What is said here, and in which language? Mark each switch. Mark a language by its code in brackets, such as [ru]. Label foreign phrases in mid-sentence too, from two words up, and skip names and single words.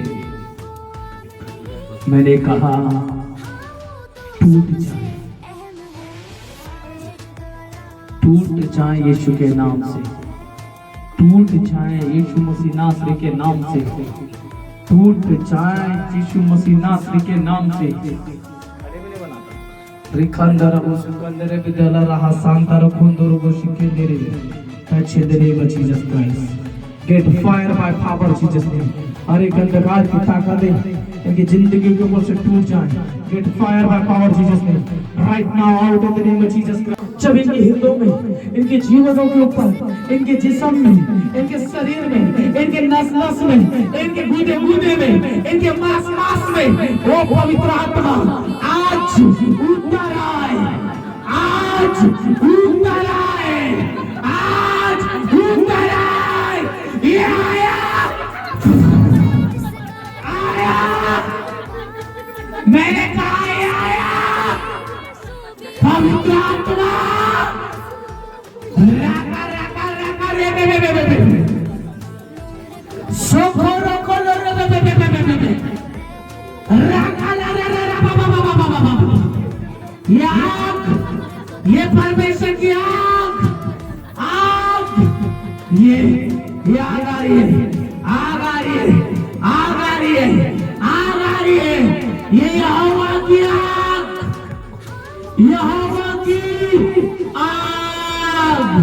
[hi] मैंने कहा टूट जाए, टूट जाए यीशु के नाम से, टूट जाए यीशु मसीह नासरी के नाम से, टूट जाए यीशु मसीह नासरी के नाम से। रिखंदर वो सुकंदर बिदला रहा सांतर खुंदर वो शिकेंदर [en] touch in the name of Jesus Christ. Get fire by power of Jesus name. [hi] हर एक अंधकार की ताकतें इनकी जिंदगी के ऊपर से टूट जाए। [en] Get fire by power of Jesus name. Right now out in the name of Jesus Christ. [hi] जब इनके हृदयों में, इनके जीवनों के ऊपर, इनके जिस्म में, इनके शरीर में, इनके नस नस में, इनके गूदे गूदे में, इनके मांस मांस में वो पवित्र आत्मा आज उतर आए, आज उतर आए, आज उतर आए। ये आया, आया, मैंने कहा ये आया पवित्र आत्मा। राका राका राका रे बे बे बे बे बे सोखो रोको लो रे बे बे बे बे बे राका ला ला ला बा बा बा बा बा बा। ये आग, ये परमेश्वर की आग, आग, ये आग आ रही है, आग आ रही है, आग आ रही है, आग आ रही है। ये यहोवा की आग, यहोवा की आग।